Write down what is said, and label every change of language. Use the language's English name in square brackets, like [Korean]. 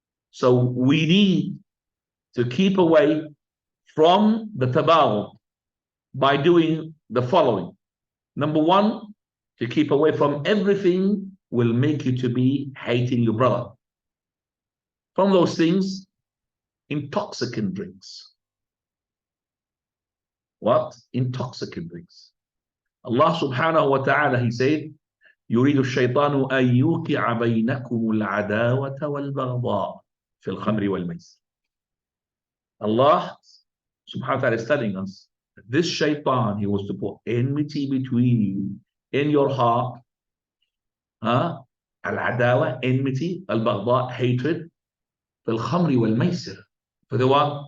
[English] So we need to keep away from the tabaghud by doing the following. Number one, to keep away from everything will make you to be hating your brother. From those things, intoxicant drinks. What? Intoxicant drinks. Allah subhanahu wa ta'ala, he said, [Arabic] يريد الشيطان أن يوقع بينكم العداوة والبغضاء في الخمر والميسر. [English] Allah subhanahu wa ta'ala is telling us that this shaitan, he wants to put enmity between you in your heart. Al-adawa, enmity, al-baghdha, hatred, [Arabic] في الخمر والميسر, [English] for the what?